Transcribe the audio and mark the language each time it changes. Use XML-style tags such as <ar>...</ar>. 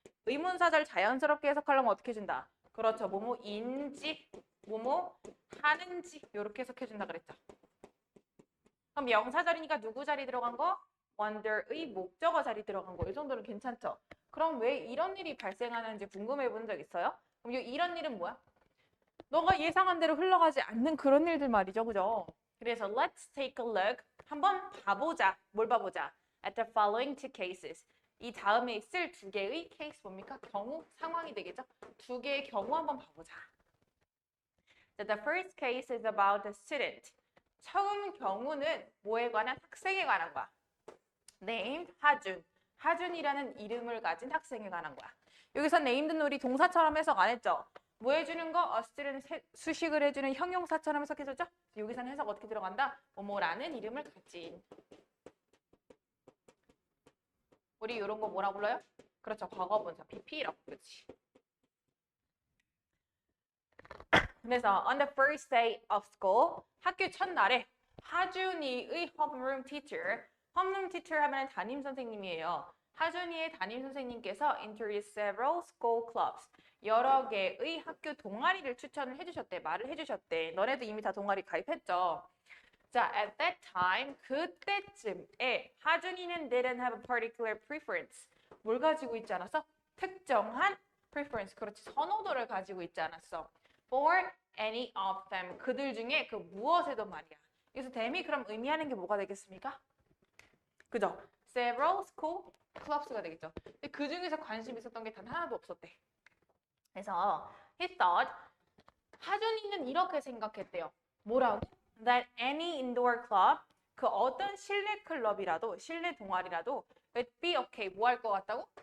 <ko>의문사절 자연스럽게 해석하려면 어떻게 해준다? 그렇죠. 뭐뭐인지, 뭐뭐 하는지 이렇게 해석해준다 그랬죠. 그럼 명사절이니까 누구 자리 들어간 거? wonder의 목적어 자리 들어간 거. 이 정도는 괜찮죠? 그럼 왜 이런 일이 발생하는지 궁금해 본 적 있어요? 그럼 이런 일은 뭐야? 너가 예상한 대로 흘러가지 않는 그런 일들 말이죠. 그죠? 그래서</ko> <en>let's take a look.</en> <ko>한번 봐보자. 뭘 봐보자?</ko> <en>At the following two cases.</en> <ko>이 다음에 있을 두 개의 케이스 뭡니까? 경우, 상황이 되겠죠? 두 개의 경우 한번 봐보자.</ko> <en>The first case is about the student.</en> <ko>처음 경우는 뭐에 관한? 학생에 관한 거야. named 하준. 하준이라는 이름을 가진 학생에 관한 거야. 여기서 named는 우리 동사처럼 해석 안 했죠? 뭐 해주는 거? student 수식을 해주는 형용사처럼 해석해줬죠? 여기서는 해석 어떻게 들어간다? 뭐뭐라는 이름을 가진. 우리 이런 거 뭐라고 불러요? 그렇죠. 과거분사 BP라고 부르지. 그래서</ko> <en>on the first day of school</en> <ko>학교 첫날에 하준이의</ko> <en>homeroom teacher 홈룸 teacher</en> <ko>하면 담임 선생님이에요. 하준이의 담임 선생님께서</ko> <en>introduced several school clubs</en> <ko>여러 개의 학교 동아리를 추천을 해주셨대. 말을 해주셨대. 너네도 이미 다 동아리 가입했죠.</ko> <en>자, at that time</en> <ko>그때쯤에 하준이는</ko> <en>didn't have a particular preference</en> <ko>뭘 가지고 있지 않았어? 특정한 preference 그렇지 선호도를 가지고 있지 않았어.</ko> <en>for any of them</en> <ko>그들 중에 그 무엇에도 말이야. 그래서 them이 그럼 의미하는 게 뭐가 되겠습니까? 그죠? several school clubs가 되겠죠. 근데 그 중에서 관심 있었던 게 단 하나도 없었대. 그래서</ko> <en>he thought</en> <ko>하준이는 이렇게 생각했대요. 뭐라고?</ko> <en>That any indoor club</en> <ko>그 어떤 실내 클럽이라도 실내 동아리라도</ko> <en>would be okay</en> <ko>뭐 할 것 같다고?</ko>